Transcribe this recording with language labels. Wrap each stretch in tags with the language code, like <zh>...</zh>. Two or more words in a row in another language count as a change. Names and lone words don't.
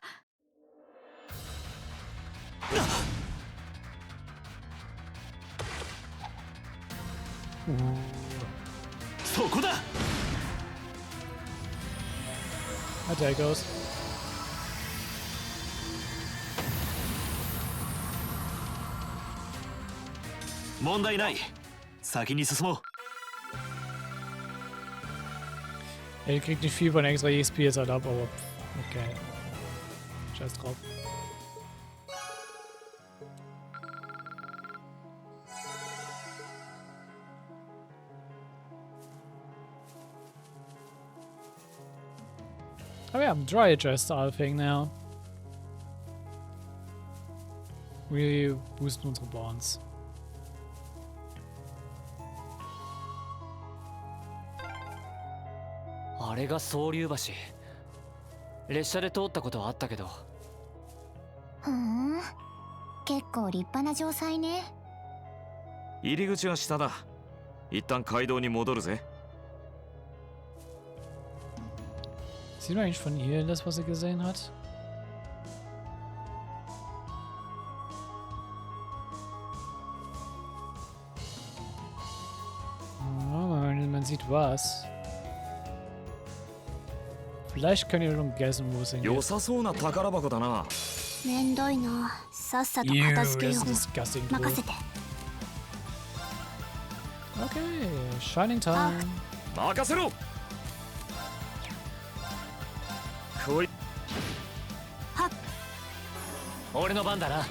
<ja>そこだ。</ja> <en>There goes.</en> <ja>問題ない。先に進もう。</ja> <de>Er kriegt nicht viel von extra EXP jetzt halt ab, aber okay. Scheiß drauf.</de> <en>Oh yeah, dry adjust thing now.</en> <de>Wir boosten unsere Bonds.</de> <ja>Ah, あれが総流橋。列車で通ったことはあったけど。ふん、結構立派な城塞ね。入り口は下だ。一旦街道に戻るぜ。</ja> <de>Sieht man eigentlich von hier das, was er gesehen hat? Oh, man sieht was. Vielleicht könnt ihr schon guessen, wo es hingeht.</de> <ja>良さそうな宝箱だな。めんどいな。さっさと片付けよう。</ja> <en>disgusting.</en> <ja>任せて。</ja> <en>Okay, Shining Time.</en> <ja>任せろ。来い。俺の番だな。</ja>